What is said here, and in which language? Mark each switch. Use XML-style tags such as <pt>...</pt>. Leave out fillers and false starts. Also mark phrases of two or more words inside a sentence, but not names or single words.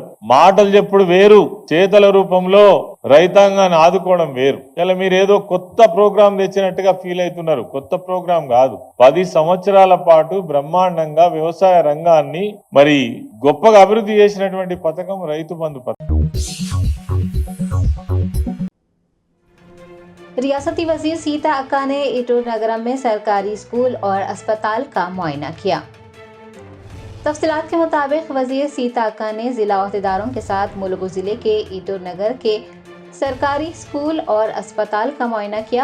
<te>మాటలు చెప్పుడు వేరు, చేతల రూపంలో రైతాంగాన్ని ఆదుకోవడం వేరు। ఇలా మీరు ఏదో కొత్త ప్రోగ్రాం తెచ్చినట్టుగా ఫీల్ అవుతున్నారు। కొత్త ప్రోగ్రాం కాదు, 10 సంవత్సరాల పాటు బ్రహ్మాండంగా వ్యవసాయ రంగాన్ని మరి గొప్పగా అభివృద్ధి చేసినటువంటి పథకం రైతు బంధు పథకం।</te> <ur>ریاستی وزیر سیتا اکا نے ایٹور نگرم میں سرکاری اسکول اور اسپتال کا معائنہ کیا۔ تفصیلات کے مطابق وزیر سیتا اکا نے ضلع عہدیداروں کے ساتھ ملگو ضلع کے ایٹور نگر کے سرکاری اسکول اور اسپتال کا معائنہ کیا۔</ur>